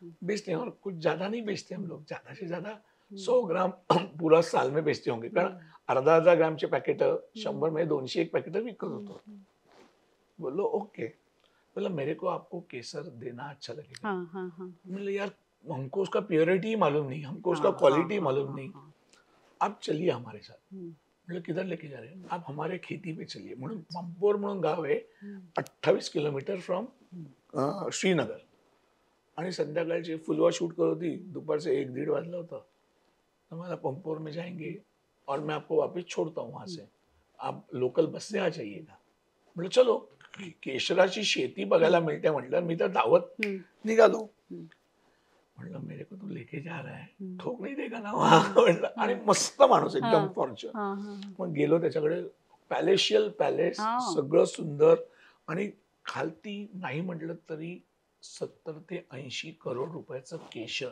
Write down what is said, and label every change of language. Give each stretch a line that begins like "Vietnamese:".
Hindi: बेचते हैं, और कुछ ज्यादा नहीं बेचते हम लोग, ज्यादा से ज्यादा 100 ग्राम पूरा साल में बेचते होंगे,
Marathi: कारण अर्धा अर्धा ग्रामचे पॅकेट 100 मध्ये 200 एक पॅकेट विकत होतो.
Hindi: बोलो ओके. बोला मेरे को आपको केसर देना अच्छा लगेगा. हा, हा, हा. बोले यार हमको उसका प्योरिटी ही मालूम नहीं, हमको उसका हाँ, क्वालिटी हाँ, मालूम हाँ, नहीं, हाँ. आप चलिए हमारे साथ. हम्म, मतलब किधर लेके जा रहे हैं? आप हमारे खेती पे चलिए.
Marathi: म्हणून पंपोर म्हणून गाव आहे, हम्म,
English: 28 kilometre from Srinagar.
Marathi: आणि संध्याकाळची फुलवा शूट करत होती, दुपारचे 1-1:30 वाजला होता. तो मला
Hindi: पंपोर में जाएंगे और मैं आपको वापस छोड़ता हूँ वहां से, आप लोकल बस से आ जाइएगा.
Marathi: म्हटलं चलो. केशराची शेती बघायला मिळते म्हटलं, मी तर धावत हम्म, निघालो. हम्म. म्हटलं
Hindi: मेरे को तो लेके जा रहा है, हम्म. ठोक नाही देगा ना वहाँ.
Marathi: म्हटलं. आणि मस्त माणूस एकदम हा,
English: Fortuner. हा, हा.
Marathi: मग गेलो त्याच्याकडे. पॅलेशियल पॅलेस, हा. सगळं सुंदर, आणि खालती नाही म्हटलं तरी 70 ते 80 करोड रुपयाचं केशर.